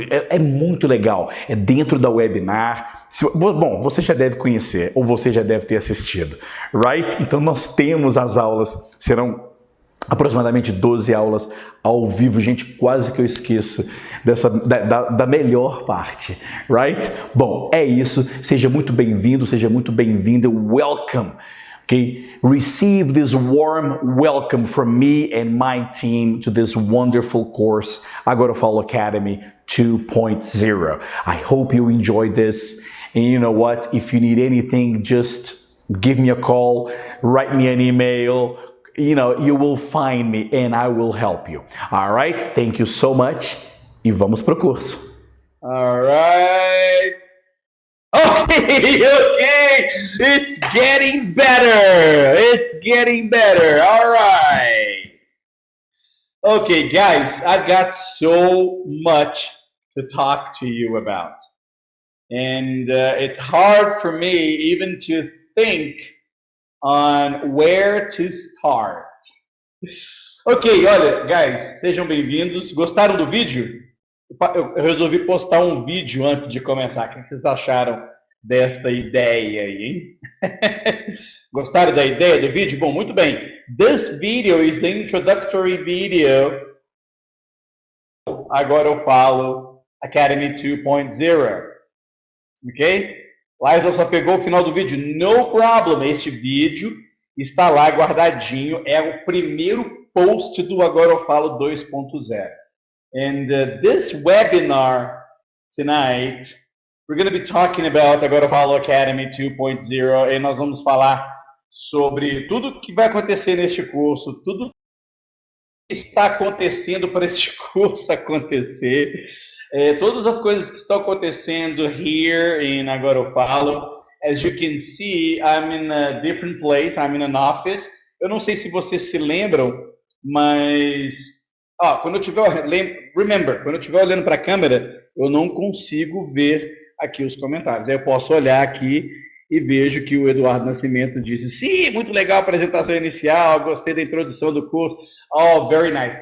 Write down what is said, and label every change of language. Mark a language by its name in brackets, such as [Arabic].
[Portuguese] É muito legal. É dentro da webinar. Bom, você já deve conhecer, ou você já deve ter assistido. Right? Então nós temos as aulas, serão aproximadamente 12 aulas ao vivo. Gente, quase que eu esqueço da melhor parte, right? Bom, é isso. Seja muito bem-vindo, seja muito bem-vinda. [English] Welcome, okay? Receive this warm welcome from me and my team to this wonderful course, Agora Eu Falo Academy 2.0. I hope you enjoyed this. And you know what? If you need anything, just give me a call, write me an email. You know, you will find me and I will help you. All right? Thank you so much. [Portuguese] E vamos pro curso. [English] All right. Okay, okay. It's getting better. It's getting better. All right. Okay, guys, I've got so much to talk to you about. And it's hard for me even to think on where to start. [Portuguese] Ok, olha, guys, sejam bem-vindos. Gostaram do vídeo? Eu resolvi postar um vídeo antes de começar. O que vocês acharam desta ideia aí, hein? Gostaram da ideia do vídeo? Bom, muito bem. [English] This video is the introductory video. [Portuguese] Agora eu falo Academy 2.0. Ok? Laisa só pegou o final do vídeo. [English] No problem. [Portuguese] Este vídeo está lá guardadinho. É o primeiro post do Agora eu falo 2.0. [English] And this webinar tonight, we're going to be talking about [Portuguese] Agora eu falo Academy 2.0 e nós vamos falar sobre tudo que vai acontecer neste curso, tudo que está acontecendo para este curso acontecer, todas as coisas que estão acontecendo [English] here in [Portuguese] Agora eu falo. [English] As you can see, I'm in a different place, I'm in an office. [Portuguese] Eu não sei se vocês se lembram, mas quando eu estiver quando eu estiver olhando para a câmera, eu não consigo ver aqui os comentários. Aí eu posso olhar aqui e vejo que o Eduardo Nascimento disse: sim, muito legal a apresentação inicial, gostei da introdução do curso. [English] Oh, very nice.